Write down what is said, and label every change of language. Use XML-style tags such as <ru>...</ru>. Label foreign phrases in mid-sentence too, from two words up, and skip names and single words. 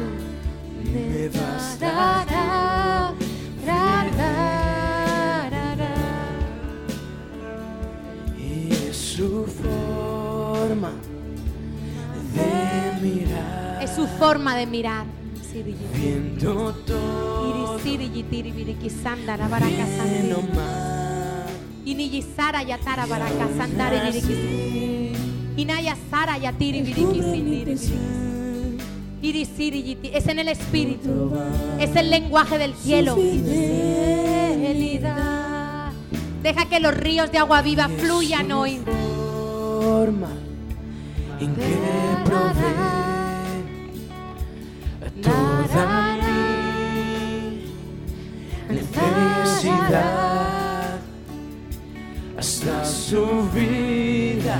<es>Me basta y es su forma de mirar. Es su forma de mirar. Viendo todo menos mal. Iniyisara yatara baraka sandare birikisi. Inaya sara yatiri birikisindiri. Irisiri yiti. Es en el espíritu. Es el lenguaje del cielo. Fidelidad. Deja que los ríos de agua viva fluyan hoy. Forma en que provee toda mi necesidad, hasta su vida</es>